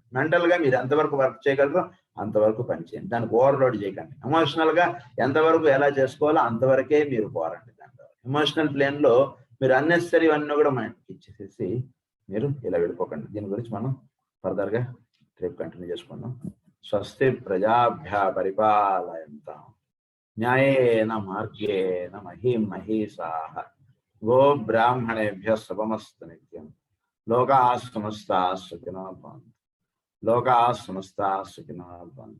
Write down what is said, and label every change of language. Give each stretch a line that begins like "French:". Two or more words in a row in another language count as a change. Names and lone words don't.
Telugu: మెంటల్ గా మీరు ఎంతవరకు వర్క్ చేయగలరో అంతవరకు పనిచేయండి, దానికి ఓవర్లోడ్ చేయకండి. ఎమోషనల్ గా ఎంతవరకు ఎలా చేసుకోవాలో అంతవరకే మీరు పోరండి. దాంట్లో ఎమోషనల్ ప్లేన్ లో మీరు అన్నెసరీ అన్నీ కూడా మనకి ఇచ్చేసేసి మీరు ఇలా వెళ్ళిపోకండి. దీని గురించి మనం ఫర్దర్ గా రేపు కంటిన్యూ చేసుకుందాం.
Sanskrit: స్వస్తి ప్రజాభ్య పరిపాలయంతాం న్యాయేన మార్గేణ మహీం మహీసాః గో బ్రాహ్మణేభ్యః శుభమస్తు నిత్యం. లోకాః సమస్తాః సుఖినో భవంతు. లోకాః సమస్తాః సుఖినో భవంతు.